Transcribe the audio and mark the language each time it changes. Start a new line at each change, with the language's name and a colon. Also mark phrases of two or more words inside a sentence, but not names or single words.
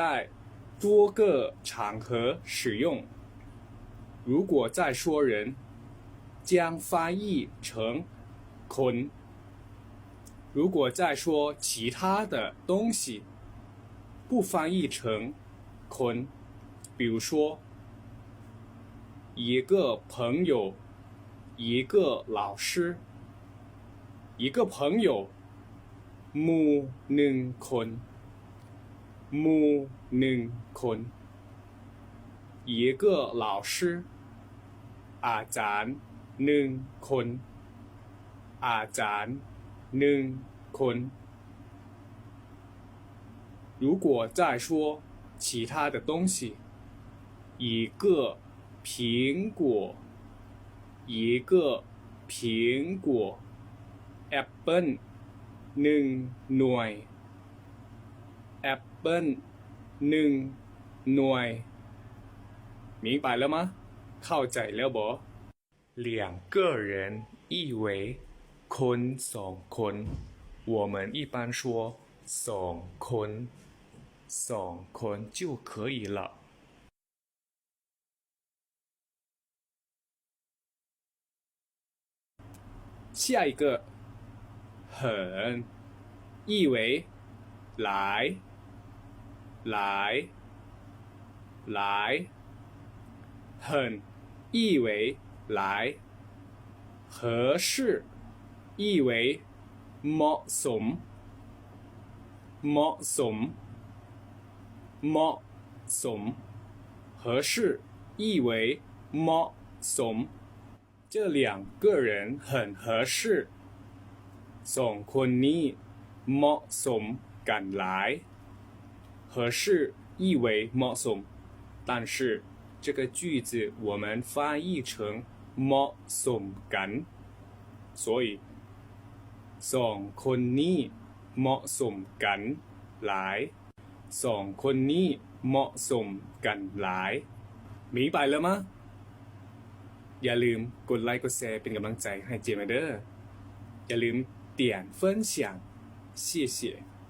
Chinese: 多个场合使用如果在说人将翻译成คน如果在说其他的东西不翻译成คน比如说一个朋友一个老师一个朋友
Thai: หมู่หนึ่งคนหมู่หนึ่งคน
Chinese: 一个老师
Thai: อาจารย์หนึ่งคนอาจารย์หนึ่งคน
Chinese: 如果再说其他的东西一个苹果一个苹
Thai: 果แอปเปิ้ลหนึ่งหน่วยแอปเปิ้ลหนึ่งหน่วย
Chinese: 明白了吗
Thai: เข้าใจแล้วบอ
Chinese: 两个人意为
Thai: คนสองคน
Chinese: 我们一般说
Thai: สองคนสองคน
Chinese: 就可以了下一个很意为来很意为来合适意为
Thai: เหมาะสมเหมาะสม
Chinese: 合适意为เหมาะสม这两个人很合适
Thai: สองคนนี้เหมาะสม กันหลาย
Chinese: 合适意为เหมาะสม但是这个句子我们翻译成
Thai: เหมาะสมกัน所以สองคนนี้เหมาะสมกันหลายสองคนนี้เหมาะสมกันหลาย
Chinese: 明白了吗
Thai: อย่าลืมกดไลค์กดแชร์เป็นกำลังใจให้เจมส์เด้ออย่าลืม
Chinese: 点分享谢谢